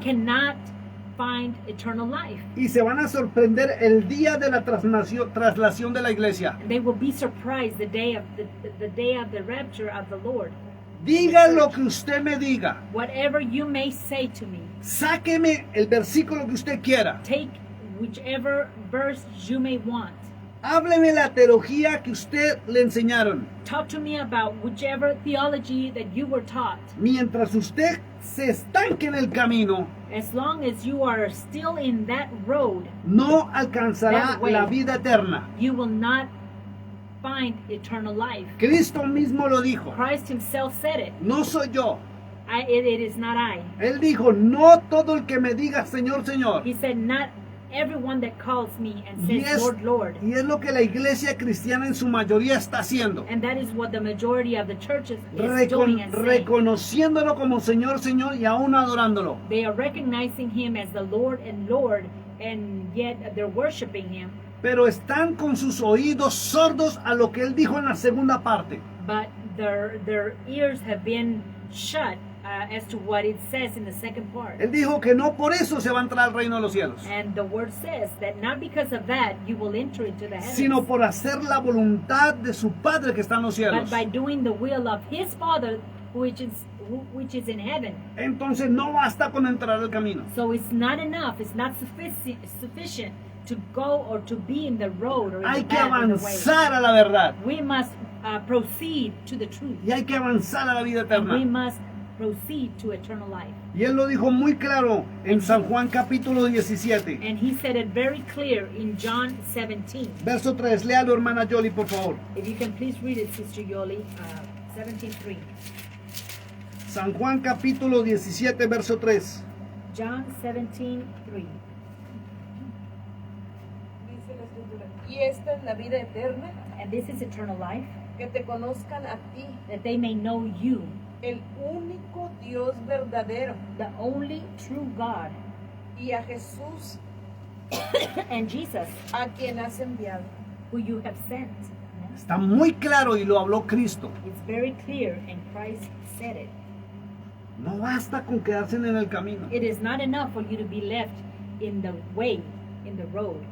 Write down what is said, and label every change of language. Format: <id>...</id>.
<en>cannot find eternal life.</en> <es>Y se van a sorprender el día de la traslación de la iglesia.</es> <en>And they will be surprised the day of the rapture of the Lord.</en> <es>Diga lo que usted me diga.</es> <en>Whatever you may say to me,</en> <es>Sáqueme el versículo que usted quiera.</es> <en>take whichever verse you may want.</en> <es>Hábleme la teología que usted le enseñaron.</es> <en>Talk to me about whichever theology that you were taught.</en> <es>Mientras usted se estanque en el camino,</es> <en>As long as you are still in that road,</en> <es>no alcanzará</es> <en>That way.</en> <es>la vida eterna.</es> <en>you will not find eternal life.</en> <es>Cristo mismo lo dijo.</es> <en>Christ himself said it.</en> <es>No soy yo.</es> <en>It is not I.</en> <es>Él dijo, no todo el que me diga Señor, Señor.</es> <en>He said, not everyone that calls me and</en> <es>Y</es> <en>says, Lord, Lord.</en> <es>y es lo que la iglesia cristiana en su mayoría está haciendo.</es> <en>And that is what the majority of the churches is doing and saying.</en> <es>Reconociéndolo como Señor, Señor y aún adorándolo.</es> <en>They are recognizing him as the Lord and Lord, and yet they're worshiping him.</en> <es>Pero están con sus oídos sordos a lo que Él dijo en la segunda parte.</es> <en>But their ears have been shut as to what it says in the second part.</en> <es>Él dijo que no por eso se va a entrar al reino de los cielos,</es> <en>And the word says that not because of that you will enter into the heavens,</en> <es>sino por hacer la voluntad de su Padre que está en los</es> <en>but</en> <es>cielos.</es> <en>by doing the will of his Father which is in heaven.</en> <es>Entonces no basta con entrar al camino.</es> <en>So it's not enough, it's not sufficient to go or to be in the road or in</en> <es>Hay</es> <en>the</en> <es>que</es> <en>path, in the way.</en> <es>avanzar a la verdad</es> <en>We must proceed to the truth.</en> <es>y hay que avanzar a la vida</es> <en>And we</en> <es>eterna.</es> <en>must proceed to eternal life.</en> <es>Y él lo dijo muy claro en San Juan capítulo 17,</es> <en>And he said it very clear in John 17.</en> <es>verso 3. Léalo, hermana Yoli, por favor.</es> <en>If you can please read it, Sister Yoli, 17:3.</en> <es>San Juan capítulo 17, verso 3.</es> <en>John 17:3.</en> <es>Dice la escritura, y esta es la vida eterna,</es> <en>And this is eternal life,</en> <es>que te conozcan a ti,</es> <en>that they may know you,</en> <es>el único Dios verdadero,</es> <en>the only true God,</en> <es>y a Jesús,</es> <en>and Jesus,</en> <es>a quien has enviado.</es> <en>who you have sent.</en> <es>Está muy claro y lo habló Cristo.</es> <en>It's very clear, and Christ said it.</en> <es>No basta con quedarse en el camino.</es> <en>It is not enough for you to be left in the way, in the road.</en>